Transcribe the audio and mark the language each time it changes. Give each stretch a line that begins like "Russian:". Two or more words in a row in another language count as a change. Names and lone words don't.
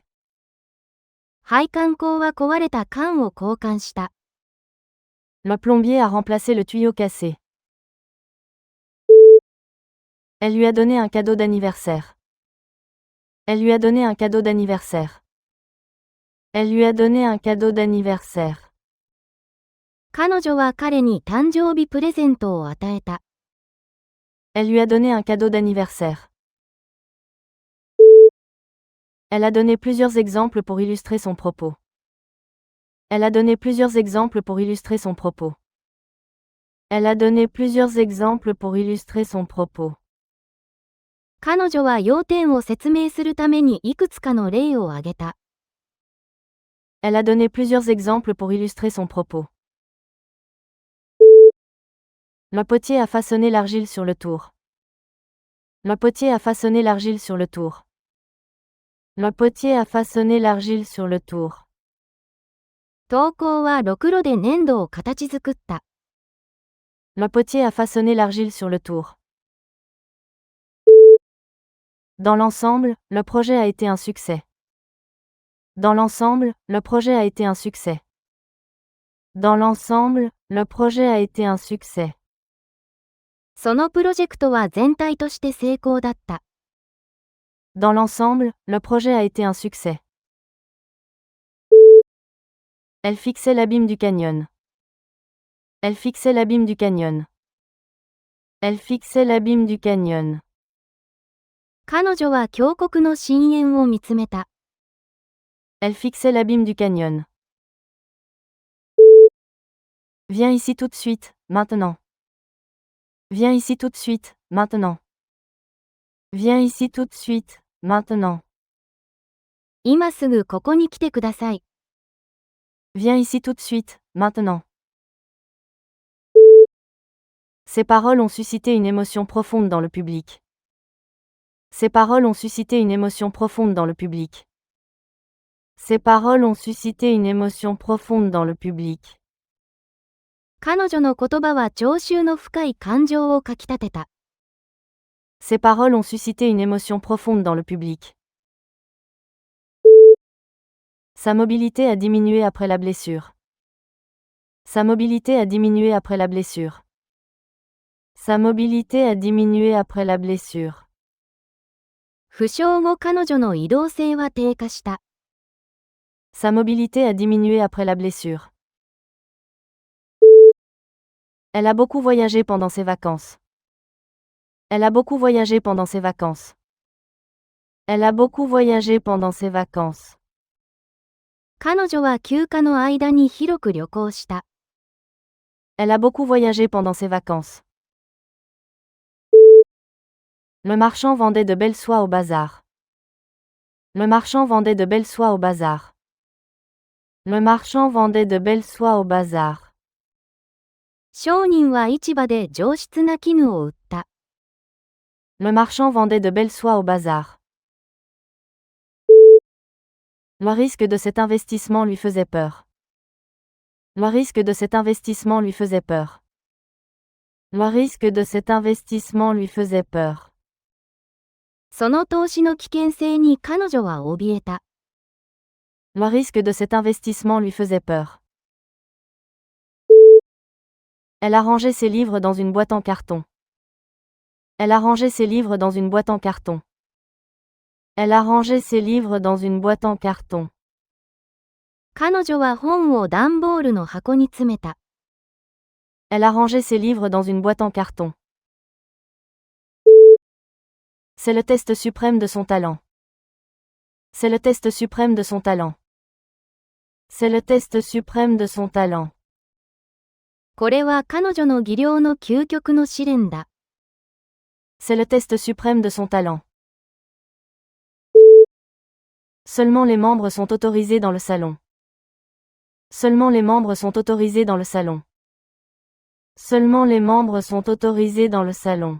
Japanese: 配管工は壊れた管を交換した。
French: Le plombier a remplacé le tuyau cassé. Elle lui a donné un cadeau d'anniversaire. Elle lui a donné un cadeau d'anniversaire. Elle lui a donné un cadeau d'anniversaire.
Japanese: 彼女は彼に誕生日プレゼントを与えた。
French: Elle lui a donné un cadeau d'anniversaire. Elle a donné plusieurs exemples pour illustrer son propos. Elle a donné plusieurs exemples pour illustrer son propos. Elle a donné plusieurs exemples pour illustrer son propos.
Japanese: 彼女は要点を説明するためにいくつかの例を挙げた。
French: Elle a donné plusieurs exemples pour illustrer son propos. Le potier a façonné l'argile sur le tour. Le potier a façonné l'argile sur le tour. Le potier a façonné l'argile sur le tour.
Japanese: 陶工はろくろで粘土を形作った。
French: Le potier a façonné l'argile sur le tour. Dans l'ensemble, le projet a été un succès. Dans l'ensemble, le projet a été un succès. Dans l'ensemble, le projet a été un succès.
Japanese: そのプロジェクトは全体として成功だった。
French: Dans l'ensemble, le projet a été un succès. Elle fixait l'abîme du canyon. Elle fixait l'abîme du canyon. Elle fixait l'abîme du canyon.
Japanese: 彼女は峡谷の深淵を見つめた。
French: Elle fixait l'abîme du canyon. Viens ici tout de suite, maintenant. Viens ici tout de suite, maintenant. Viens ici tout de suite, maintenant.
Japanese: 今すぐここに来てください。
French: Viens ici tout de suite, maintenant. Ces paroles ont suscité une émotion profonde dans le public. Ces paroles ont suscité une émotion profonde dans le public. Ces paroles ont suscité une émotion profonde dans le public.
Japanese: 彼女の言葉は聴衆の深い感情をかきたてた。
French: Ces paroles ont suscité une émotion profonde dans le public. Sa mobilité a diminué après la blessure. Sa mobilité a diminué après la blessure. Sa mobilité a diminué après la blessure.
Japanese: 負傷後彼女の移動性は低下した。
French: Sa mobilité a diminué après la blessure. Elle a beaucoup voyagé pendant ses vacances. Elle a beaucoup voyagé pendant ses vacances. Elle a beaucoup voyagé pendant ses vacances.
Japanese: 彼女は休暇の間に広く旅行した。
French: Elle a beaucoup voyagé pendant ses vacances. Le marchand vendait de belles soies au bazar. Le marchand vendait de belles soies au bazar. Le marchand vendait de belles soies au bazar.
Japanese: 商人は市場で上質な絹を売った。
French: Le marchand vendait de belles soies au bazar. Le risque de cet investissement lui faisait peur. Le risque de cet investissement lui faisait peur. Le risque de cet investissement lui faisait peur.
Japanese: その投資の危険性に彼女は怯えた。
French: Le risque de cet investissement lui faisait peur. Elle a rangé ses livres dans une boîte en carton. Elle a rangé ses livres dans une boîte en carton. Elle a rangé ses livres dans une boîte en carton.
Japanese: 彼女は本を段ボールの箱に詰めた。
French: Elle a rangé ses livres dans une boîte en carton. C'est le test suprême de son talent. C'est le test suprême de son talent. C'est le test suprême de son talent.
Japanese: これは彼女の技量の究極の試練だ。
French: C'est le test suprême de son talent. Seulement les membres sont autorisés dans le salon. Seulement les membres sont autorisés dans le salon. Seulement les membres sont autorisés dans le salon.